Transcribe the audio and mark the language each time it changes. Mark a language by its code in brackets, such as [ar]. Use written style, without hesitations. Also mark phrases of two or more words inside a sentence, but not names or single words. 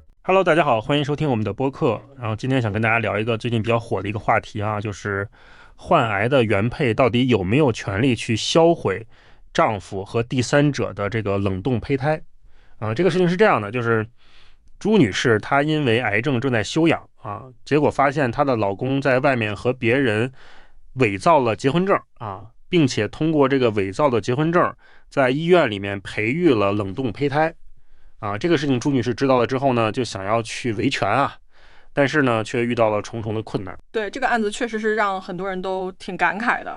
[zh] Hello， 大家好，欢迎收听我们的播客。然后今天想跟大家聊一个最近比较火的一个话题啊，就是患癌的原配到底有没有权利去销毁丈夫和第三者的这个冷冻胚胎这个事情是这样的，就是朱女士她因为癌症正在休养结果发现她的老公在外面和別人偽造了結婚證並且通過這個偽造的結婚證在醫院裡面培育了冷凍胚胎這個事情朱女士知道了之後呢，就想要去維權但是呢卻遇到了重重的困難。對，這個案子確實是讓很多人都挺感慨的。